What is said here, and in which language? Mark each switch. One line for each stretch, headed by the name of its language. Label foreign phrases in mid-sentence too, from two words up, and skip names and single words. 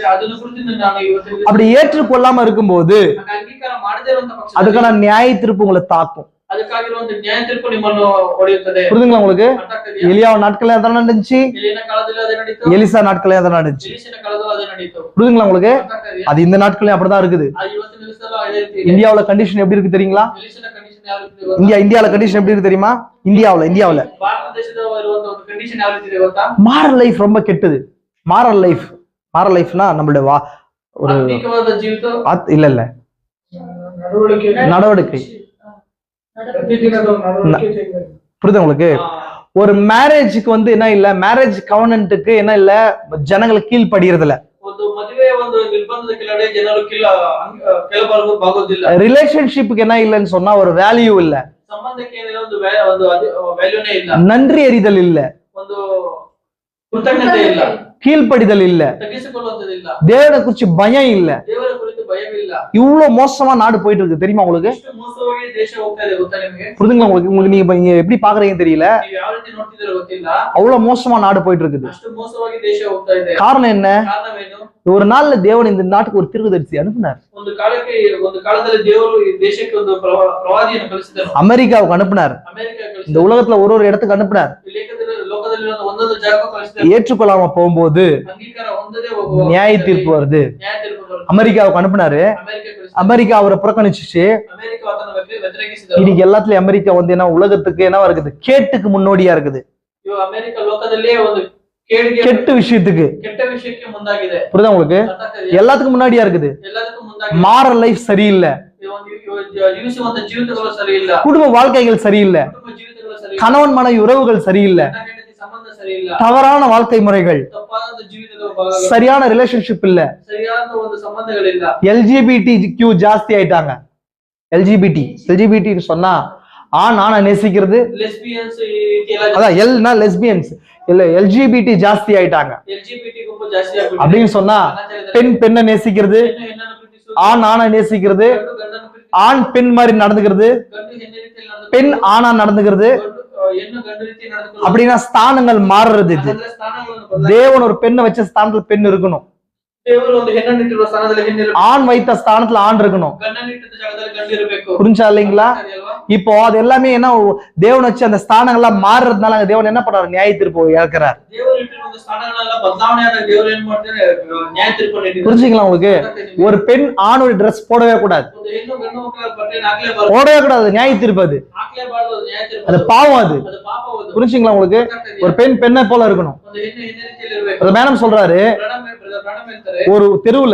Kannada: ಅದನ್ನು ಕುರಿತು ನಾನು ಇವತ್ತು
Tamil: அப்படி ஏற்றுக்கொள்ளாம இருக்கும்போது
Kannada: ಅಂಗೀಕಾರ ಮಾಡದೇ ಇರುವಂತ ಪಕ್ಷ
Tamil: அதுக்கான நியாய தீர்ப்பு உங்களை தாக்கும்.
Kannada: ಅದಕ್ಕಾಗಿರುವಂತ ನ್ಯಾಯ ತೀರ್ಪು ನಿಮ್ಮನ್ನು ಹೊಡೆಯುತ್ತದೆ.
Tamil: புரியுதுங்களா உங்களுக்கு?
Kannada: ಅರ್ಥ ಆಗ್ತದೆಯಾ?
Tamil: எலியா நாட்களே அதான் நடந்துச்சு,
Kannada: ಎಲಿಯನ ಕಾಲದಲ್ಲಿ ಅದೇ ನಡೀತು.
Tamil: எலிசா நாட்களே அதான் நடந்துச்சு.
Kannada: ಎಲಿಷನ ಕಾಲದಲ್ಲೂ ಅದೇ ನಡೀತು.
Tamil: புரியுதுங்களா உங்களுக்கு?
Kannada: ಅರ್ಥ ಆಗ್ತದೆಯಾ?
Tamil: அது இந்த நாட்களே அப்படிதான் இருக்குது.
Kannada: ಇವತ್ತಿನ ದಿವಸದಲ್ಲೂ ಅದೇ ರೀತಿ ಇದೆ.
Tamil: இந்தியாவுல கண்டிஷன் எப்படி இருக்கு தெரியுங்களா?
Kannada: ಎಲಿಷನ ಕಂಡೀಷನ್ ಯಾವ ರೀತಿ ಇದೆ ಗೊತ್ತಾ?
Tamil: இந்தியாவுல கண்டிஷன் எப்படி இருக்கு தெரியுமா? இந்தியாவுல
Kannada: ಭಾರತ ದೇಶದ ಇರುವಂತ ಒಂದು ಕಂಡೀಷನ್ ಯಾವ ರೀತಿ ಇದೆ ಗೊತ್ತಾ?
English: moral life
Tamil: ரொம்ப கெட்டது.
English: moral life
Tamil: நம்மளுடைய ஒரு
Kannada: ಆತ್ಮಿಕವಾದ ಜೀವಿತ
Tamil: இல்ல நடவடிக்கை. புரியுது உங்களுக்கு? ஒரு மேரேஜுக்கு வந்து என்ன இல்ல,
English: marriage covenant
Tamil: என்ன இல்ல, ஜனங்களுக்கு கீழ்படுகிறது இல்ல.
Kannada: ಒಂದು ಮದುವೆ ಒಂದು ನಿರ್ಬಂಧದ ಕೆಳಗಡೆ ಜನರು ಕೆಳಬಾಗೋದಿಲ್ಲ.
Tamil: ரிலேஷன்ஷிப்புக்கு என்ன இல்லைன்னு சொன்னா ஒரு வேல்யூ இல்ல,
Kannada: ಸಂಬಂಧಕ್ಕೆ ಏನಿಲ್ಲ, ಒಂದು ವ್ಯಾಲ್ಯೂನೇ ಇಲ್ಲ,
Tamil: நன்றி அறிதல் இல்ல,
Kannada: ಒಂದು ಕೃತಜ್ಞತೆ ಇಲ್ಲ,
Tamil: கீழ்ப்படிதல் இல்ல,
Kannada: ತಗ್ಗಿಸಿಕೊಳ್ಳುವಂತದಿಲ್ಲ,
Tamil: தேவனை குறிச்சு பயம் இல்ல.
Kannada: ದೇವರ ಕುರಿತು ಭಯವಿಲ್ಲ.
Tamil: இவ்வளவு மோசமா நாடு போயிட்டு இருக்கு தெரியுமா உங்களுக்கு?
Kannada: ಎಷ್ಟು ಮೋಸವಾಗಿ ದೇಶ ಹೋಗ್ತಾ ಇದೆ ಗೊತ್ತಾ ನಿಮಗೆ?
Tamil: புரியுதுங்களா உங்களுக்கு? நீங்க எப்படி பாக்குறீங்கன்னு தெரியல,
Kannada: ನೀವು ಯಾವ ರೀತಿ ನೋಡ್ತಿದ್ದೀರೋ ಗೊತ್ತಿಲ್ಲ.
Tamil: அவ்வளவு மோசமா நாடு போயிட்டு இருக்குது.
Kannada: ಅಷ್ಟು ಮೋಸವಾಗಿ ದೇಶ ಹೋಗ್ತಾ ಇದೆ.
Tamil: காரணம் என்ன?
Kannada: ಕಾರಣವೇನು?
Tamil: ஒரு நாள்ல தேவன் இந்த நாட்டுக்கு ஒரு தீர்க்கதரிசி அனுப்பினார்.
Kannada: ಒಂದು ಕಾಲದಲ್ಲಿ ದೇವರು ಈ ದೇಶಕ್ಕೆ ಒಂದು ಪ್ರವಾದಿಯನ್ನು ಕಳಿಸಿದರು.
Tamil: அமெரிக்காவுக்கு அனுப்பினார்.
Kannada: ಅಮೆರಿಕ
Tamil: இந்த
Kannada: ಕಳಿಸಿದರು.
Tamil: உலகத்துல ஒரு இடத்துக்கு அனுப்பினார்.
Kannada: ಲೋಕದಲ್ಲಿ ಒಂದೊಂದು ಜಾಗಕ್ಕೆ ಕಳಿಸಿದರು.
Tamil: ஏற்றுக்கொள்ளாம போகும்போது
Kannada: ಅಂಗೀಕಾರ ಹೊಂದದೆ ಹೋಗುವ
Tamil: நியாய தீர்ப்பு வருது.
Kannada: ನ್ಯಾಯ ತೀರ್ಪು ಬರುತ್ತೆ.
Tamil: அமெரிக்காவுக்கு அனுப்பினாரு.
Kannada: ಅಮೆರಿಕ ಕಳಿಸಿದರು.
Tamil: அமெரிக்கா அவரை புறக்கணிச்சுச்சு.
Kannada: ಅಮೆರಿಕ ಅದನ್ನು ವ್ಯತಿರೇಕಿಸಿದರು.
Tamil: இன்னைக்கு எல்லாத்துலயும் அமெரிக்கா வந்து என்ன உலகத்துக்கு என்னவா இருக்குது, கேட்டுக்கு முன்னோடியா இருக்குது.
Kannada: ಇವು ಅಮೆರಿಕ ಲೋಕದಲ್ಲೇ ಒಂದು ಕೇಡಿಗೆ
Tamil: கெட்ட விஷயத்துக்கு,
Kannada: ಕೆಟ್ಟ ವಿಷಯಕ್ಕೆ ಮುಂದಾಗಿದೆ.
Tamil: புரியுதா உங்களுக்கு? எல்லாத்துக்கும் முன்னாடியா இருக்குது.
Kannada: ಎಲ್ಲದಕ್ಕೂ ಮುಂದಾಗಿದೆ.
English: moral life
Tamil: சரியில்லை,
Kannada: ಜೀವಿಸುವಂತ ಜೀವಿತಗಳು ಸರಿ ಇಲ್ಲ,
Tamil: குடும்ப வாழ்க்கைகள் சரியில்லை,
Kannada: ಕುಟುಂಬ ಜೀವಿತಗಳು ಸರಿ ಇಲ್ಲ,
Tamil: கணவன் மனைவி உறவுகள் சரியில்லை,
Kannada: ಹೆಂಡತಿ ಸಂಬಂಧ ಸರಿ ಇಲ್ಲ,
Tamil: தவறான வாழ்க்கை முறைகள்,
Kannada: ತಪ್ಪಾದ ಜೀವಿತದ ಭಾಗಗಳು,
Tamil: சரியான ரிலேஷன்ஷிப் இல்ல,
Kannada: ಸರಿಯಾದ ಒಂದು ಸಂಬಂಧಗಳಿಲ್ಲ.
Tamil: LGBTQ ஜாஸ்தி ஆயிட்டாங்க. LGBT சொன்னா ஆண் ஆணை நேசிக்கிறது,
Kannada: ಲೆಸ್ಬಿಯನ್ಸ್ ಈ ರೀತಿ ಎಲ್ಲ
Tamil: அதான் எல்னா லெஸ்பியன்ஸ் இல்ல, LGBT ஜாஸ்தி ஆயிட்டாங்க.
Kannada: ಎಲ್ಜಿಬಿಟಿ ಗುಂಪು ಜಾಸ್ತಿ ಆಗ್ಬಿಟ್ಟಿದೆ.
Tamil: அப்படின்னு சொன்னா பெண் பெண்ணை நேசிக்கிறது,
Kannada: ಹೆಣ್ಣು ಹೆಣ್ಣನ್ನು ಪ್ರೀತಿಸುವುದು,
Tamil: ஆண் ஆணை நேசிக்கிறது,
Kannada: ಗಂಡು ಗಂಡನ್ನು ಪ್ರೀತಿಸುವುದು,
Tamil: ஆண் பெண் மாதிரி நடந்துக்கிறது,
Kannada: ಗಂಡು ಹೆಣ್ಣು ರೀತಿಯಲ್ಲಿ ನಡೆದುಕೊಳ್ಳುವುದು,
Tamil: பெண் ஆணா நடந்துக்கிறது.
Kannada: ಹೆಣ್ಣು ಗಂಡು ರೀತಿ ನಡೆದುಕೊಳ್ಳುವುದು.
Tamil: அப்படின்னா ஸ்தானங்கள் மாறுறது. இது
Kannada: ಅದರ ಸ್ಥಾನಗಳನ್ನು ಬದಲಾಯಿಸಿ
Tamil: தேவன் ஒரு பெண்ணை வச்ச ஸ்தானத்துல பெண் இருக்கணும்,
Kannada: ದೇವರು ಒಂದು ಹೆಣ್ಣನ್ನು ಇಟ್ಟಿರುವ ಸ್ಥಾನದಲ್ಲಿ ಹೆಣ್ಣಿರಬೇಕು,
Tamil: ஆண் வைத்த ஸ்தானத்துல ஆண் இருக்கணும்.
Kannada: ಗಂಡನ್ನು ಇಟ್ಟಿದ್ದ ಜಾಗದಲ್ಲಿ ಗಂಡು ಇರಬೇಕು.
Tamil: புரிஞ்சா இல்லைங்களா?
Kannada: ಸರಿ ಅಲ್ವಾ?
Tamil: இப்போ அது எல்லாமே என்ன, தேவன் வச்சு அந்த ஸ்தானங்கள்லாம் மாறுறதுனால அங்க தேவன் என்ன பண்றாரு, நியாய தீர்ப்பு இறக்குறாரு.
Kannada: ದೇವರು ಇಟ್ಟಿರುವ ಒಂದು ಸ್ಥಾನಗಳೆಲ್ಲ ಬದಲಾವಣೆ ಆದಾಗ ದೇವರು ಏನ್ ಮಾಡ್ತಾರೆ, ನ್ಯಾಯ ತೀರ್ಪು ನೀಡಿದ್ದಾರೆ.
Tamil: புரிஞ்சுக்கலாம் உங்களுக்கு? ஒரு பெண் ஆணோட ட்ரெஸ் போடவே கூடாது,
Kannada: ಒಂದು ಹೆಣ್ಣು ಗಂಡು ಮಕ್ಕಳ ಬಟ್ಟೆಯನ್ನು ಹಾಕ್ಲೇಬಾರದು,
Tamil: போடவே கூடாது, நியாய தீர்ப்பு அது,
Kannada: ಹಾಕ್ಲೇಬಾರದು, ಅದು ನ್ಯಾಯ ತೀರ್ಪು.
Tamil: அது பாவம் அது.
Kannada: ಅದು ಪಾಪವದು.
Tamil: புரிஞ்சுங்களா உங்களுக்கு? ஒரு பெண் பெண்ணை போல இருக்கணும்.
Kannada: ಒಂದು ಹೆಣ್ಣು ಹೆಣ್ಣು ರೀತಿಯಲ್ಲಿ ಇರಬೇಕು.
Tamil: அது மேடம் சொல்றாரு,
Kannada: ಪ್ರಾಣ ಹೇಳ್ತಾರೆ,
Tamil: ஒரு தெருவுல